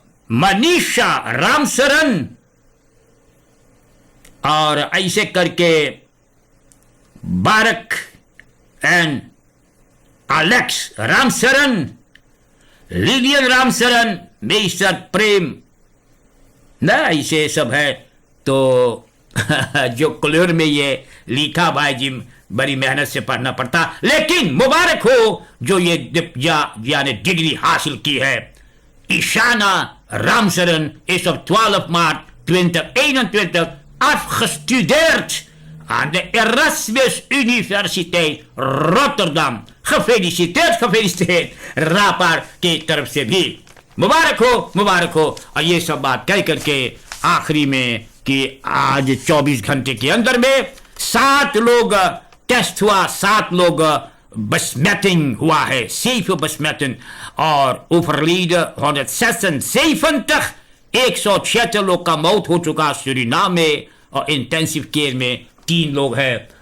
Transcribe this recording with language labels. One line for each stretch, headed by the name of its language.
Hindi: मनीषा रामसरन और ऐसे करके बारक and Alex Ramsaran, Lillian Ramsaran, mister प्रेम, ना ऐसे सब है। तो जो क्लियर में ये लिखा भाई जी बड़ी मेहनत से पढ़ना पड़ता, लेकिन मुबारक हो जो ये यानी डिग्री हासिल की है।
Dutch: Ishana Ramseren is op 12 maart 2021 afgestudeerd aan de Erasmus Universiteit Rotterdam.
Hindi: Gefeliciteerd रापार की तरफ से भी मुबारक हो। और ये सब बात कह करके आखिरी में कि आज 24 घंटे के अंदर में 7 लोग टेस्ट हुआ, 7 लोग besmetting हुआ है, 7 besmetting और overleden 176, 176 लोग का मौत हो चुका सूरीनाम में और इंटेंसिव केयर में 3 लोग हैं।